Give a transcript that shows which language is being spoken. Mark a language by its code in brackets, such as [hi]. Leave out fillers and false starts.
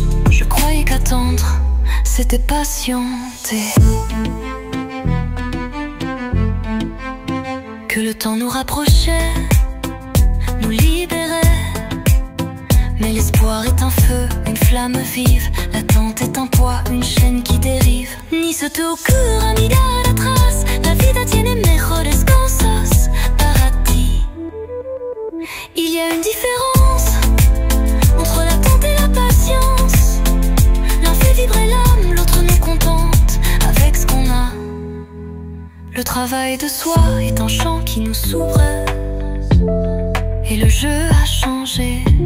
[fr] Je croyais qu'attendre, c'était patienter. Que le temps nous rapprochait, nous libérait. Mais l'espoir est un feu, une flamme vive. L'attente est un poids, une chaîne qui dérive. [es] Ni se te ocurra ni dar atrás. La vida tiene mejores cosas para ti. [fr] Il y a une différence entre l'attente et la patience. L'un fait vibrer l'âme, l'autre nous contente avec ce qu'on a. Le travail de soi est un chant qui nous s'ouvre. Et le jeu a changé.